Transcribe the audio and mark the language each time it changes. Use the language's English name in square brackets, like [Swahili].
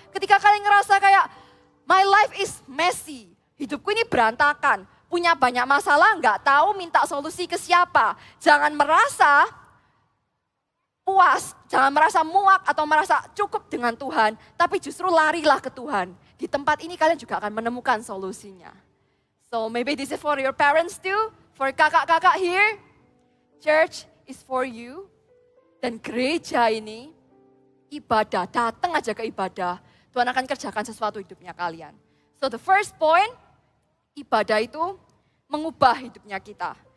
[Indonesian] Ketika kalian ngerasa kayak, [English] my life is messy, [Indonesian] hidupku ini berantakan, punya banyak masalah, nggak tahu minta solusi ke siapa. Jangan merasa puas, jangan merasa muak atau merasa cukup dengan Tuhan, tapi justru larilah ke Tuhan. Di tempat ini kalian juga akan menemukan solusinya. [English] So maybe this is for your parents too, for kakak-kakak here. Church is for you. [Indonesian] Dan gereja ini ibadah, datang aja ke ibadah. Tuhan akan kerjakan sesuatu hidupnya kalian. [English] So the first point, [Indonesian] ibadah itu mengubah hidupnya kita.